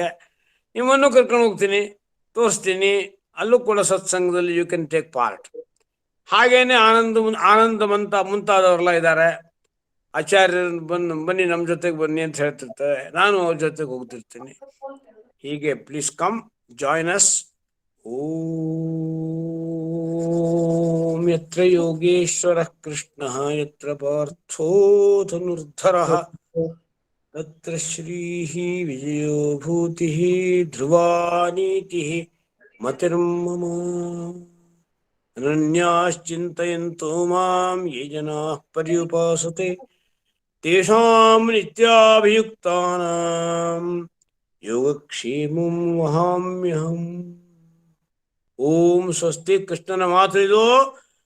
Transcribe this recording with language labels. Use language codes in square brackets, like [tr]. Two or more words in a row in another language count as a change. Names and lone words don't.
[kn] ನಿಮ್ಮನ್ನು ಕರ್ಕೊಂಡು ಹೋಗ್ತೀನಿ, ತೋರಿಸ್ತೀನಿ. ಅಲ್ಲೂ ಕೂಡ ಸತ್ಸಂಗದಲ್ಲಿ [en] you can take part. [kn] ಹಾಗೇನೆ ಆನಂದಮಂತ ಮುಂತಾದವರೆಲ್ಲ ಇದ್ದಾರೆ. ಆಚಾರ್ಯರು ಬನ್ನಿ ನಮ್ಮ ಜೊತೆಗೆ ಬನ್ನಿ ಅಂತ ಹೇಳ್ತಿರ್ತಾರೆ. ನಾನು ಅವ್ರ ಜೊತೆಗೆ ಹೋಗ್ತಿರ್ತೀನಿ. ಹೀಗೆ [en] please come join us. [sa] ಓಂ ಯತ್ರ ಯೋಗೇಶ್ವರ ಕೃಷ್ಣ ಯತ್ರ ಪಾರ್ಥೋ ಧನುರ್ಧರಃ ತತ್ರ ಶ್ರೀಃ ವಿಜಯೋ ಭೂತಿಃ ಧ್ರುವಾ ನೀತಿಃ ಮತಿರ್ಮಮ. ಅನನ್ಯಾಶ್ಚಿಂತಯಂತೋ ಮಾಂ ಯೇ ಜನಾಃ ಪರ್ಯುಪಾಸತೆ ತೇಷಾಂ ನಿತ್ಯಾಭಿಯುಕ್ತಾನಾಂ ಯೋಗಕ್ಷೇಮಂ ವಹಾಮ್ಯಹಂ. ಓಂ ಸ್ವಸ್ತಿ. [kn] ಕೃಷ್ಣನ ಮಾತು ಇದು.